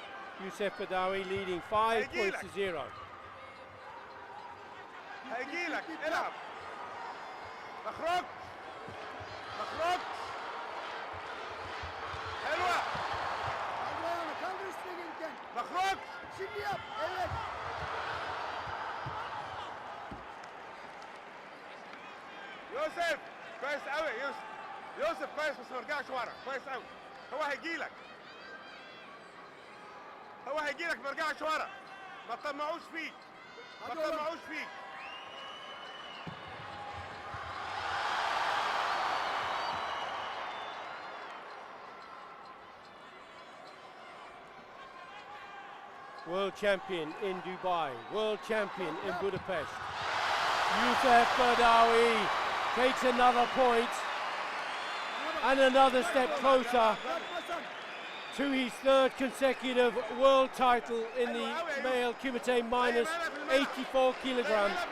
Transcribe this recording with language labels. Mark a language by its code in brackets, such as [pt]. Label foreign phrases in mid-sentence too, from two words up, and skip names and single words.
[en] Youssef Badawi leading 5 points to 0. [ar] هيجيلك العب ما خرجتش ما خرجتش حلوة [tr] Kaldır ayağını, kaldır üstüne gelirken. [ar] ما خرجتش [tr] Şimdi yap, evet. [ar] يوسف كويس قوي يوسف يوسف كويس بس ما رجعش ورا كويس قوي هو هيجيلك هو هيجيلك ما رجعش ورا ما تطمعوش فيك ما تطمعوش فيك [en] World champion in Dubai, world champion in Budapest. Youssef Badawi takes another point and another step closer to his 3rd consecutive world title in the male kumite minus 84 kilograms.